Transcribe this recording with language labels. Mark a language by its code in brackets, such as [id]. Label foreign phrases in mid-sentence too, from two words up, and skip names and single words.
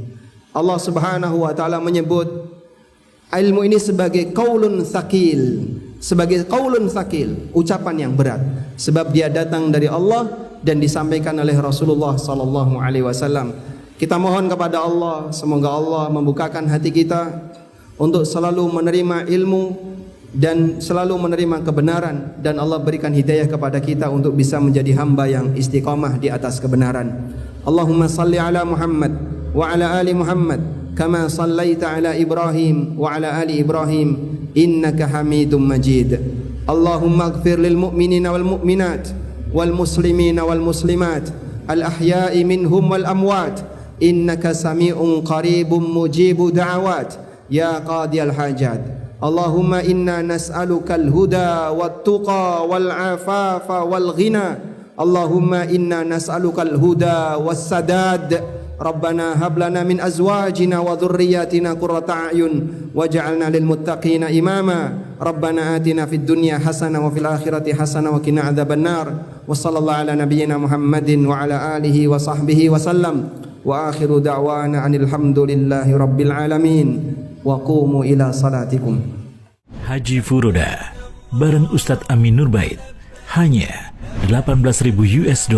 [id] Allah [ar] سبحانه وتعالى [id] menyebut ilmu ini sebagai [ar] قول ثقيل, [id] sebagai [ar] قول ثقيل, [id] ucapan yang berat, sebab dia datang dari Allah dan disampaikan oleh Rasulullah [ar] صلى الله عليه وسلم. [id] Kita mohon kepada Allah, semoga Allah membukakan hati kita untuk selalu menerima ilmu dan selalu menerima kebenaran, dan Allah berikan hidayah kepada kita untuk bisa menjadi hamba yang istiqamah di atas kebenaran. [ar] اللهم صل على محمد وعلى آل محمد كما صليت على إبراهيم وعلى آل إبراهيم إنك حميد مجيد. اللهم اغفر للمؤمنين والمؤمنات والمسلمين والمسلمات الأحياء منهم والأموات إنك سميع قريب مجيب الدعوات يا قاضي الحاجات. اللهم إنا نسألك الهدى والتقى والعفاف والغنى. اللهم إنا نسألك الهدى والسداد. ربنا هب لنا من أزواجنا وذرياتنا قرة أعين واجعلنا للمتقين إماما. ربنا آتنا في الدنيا حسنة وفي الآخرة حسنة وقنا عذاب النار. وصلى الله على نبينا محمد وعلى آله وصحبه وسلم. وآخر دعوانا أن الحمد لله رب العالمين. وقوموا إلى صلاتكم. [id] Haji Furoda bareng Ustadz Amin Nurbait hanya $18.000.